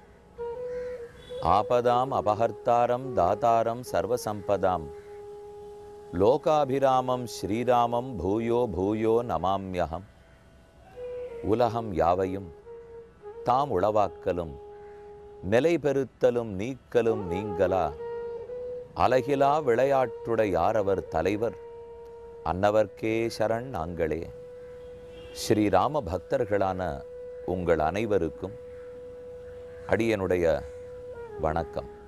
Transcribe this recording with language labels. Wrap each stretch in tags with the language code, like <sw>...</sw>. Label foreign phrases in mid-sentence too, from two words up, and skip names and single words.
<sa>आपदाम अपहर्तारं दातारं सर्वसंपदां लोकाभिरामं श्रीरामं भूयो भूयो नमाम्यहम्.</sa> <ta>உலகம் யாவையும் தாம் உளவாக்கலும் நிலை பெறுத்தலும் நீக்கலும் நீங்களா அலகிலா விளையாட்டுடை யாரவர் தலைவர் அன்னவர்க்கே சரண் நாங்களே. ஸ்ரீராம பக்தர்களான உங்கள் அனைவருக்கும் அடியனுடைய வணக்கம்.</ta>